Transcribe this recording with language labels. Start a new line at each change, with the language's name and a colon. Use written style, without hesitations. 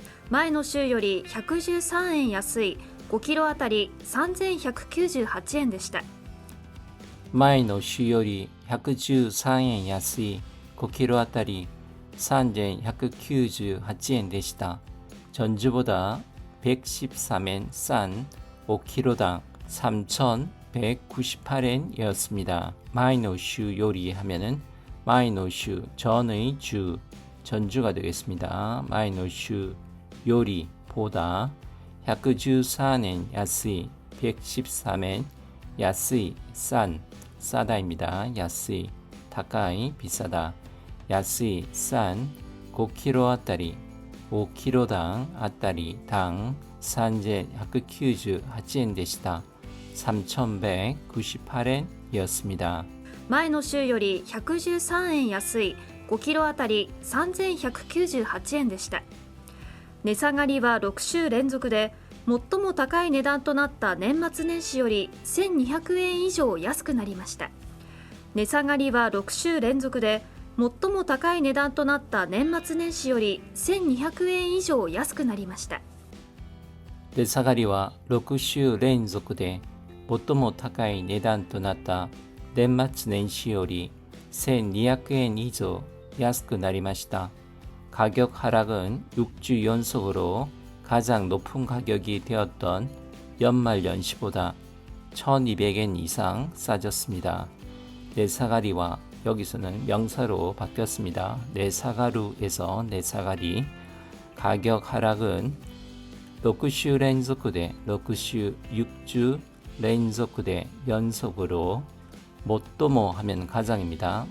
Japanese: 前の週より113円安い5キロあたり3198円でした。前の週より113円安い5キロあたり3198円でした。
Korean: 전주보다 113엔 싼 5kg당 3,198엔이었습니다. 마이너슈 요리 하면은 마이노슈 전의 주 전주가 되겠습니다. 마이노슈 요리 보다 114엔 야스이 113엔 야스이 싸다입니다. 야스이 다카이 비싸다. 야스이 싼 5kg 아따리 5kg당 아따리 당 3198엔 되시다. 3198엔이었습니다.
Japanese: 前の週より113円安い5キロあたり3198円でした。値下がりは6週連続で、最も高い値段となった年末年始より1200円以上安くなりました。値下がりは6週連続で、最も高い値段となった年末年始より1200円以上安くなりました。値下がりは6週連続で最も高い値段となった年末年始より1200円以上安くなりました。
Korean: 가격 하락은 6주 연속으로 가장 높은 가격이 되었던 연말연시보다 1200엔 이상 싸졌습니다. 내사가리와 여기서는 명사로 바뀌었습니다. 내사가루에서 내사가리. 가격 하락은 6주
Japanese: 連続で
Korean: 6주連続で 연속으로 못도모 하면 가장입니다.